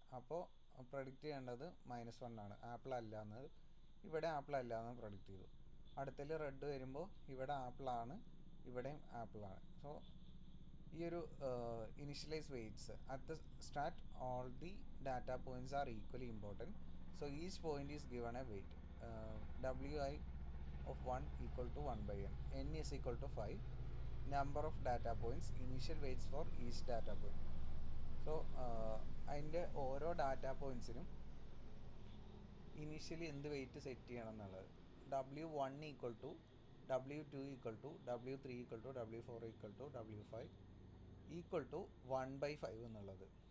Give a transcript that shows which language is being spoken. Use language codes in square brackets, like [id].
[ml] അപ്പോൾ പ്രെഡിക്റ്റ് ചെയ്യേണ്ടത് -1 ആണ്, ആപ്പിൾ അല്ല എന്നത്. ഇവിടെ ആപ്പിൾ അല്ല എന്ന് പ്രെഡിക്റ്റ് ചെയ്തു. അടുത്തതിൽ റെഡ് വരുമ്പോൾ ഇവിടെ ആപ്പിളാണ്, ഇവിടെയും ആപ്പിളാണ്. [en] So ഈ ഒരു initialise weights at the start all the data points are equally important. So each point is given a weight WI of 1 equal to 1/n, n is equal to 5, number of data points, initial weights for each data point. [ml] So അതിൻ്റെ ഓരോ data പോയിൻറ്റ്സിനും initially എന്ത് wait set ചെയ്യണം എന്നുള്ളത്. [en] W1 equal to W2 equal to W3 equal to W4 equal to W5 equal to 1/5 എന്നുള്ളത്.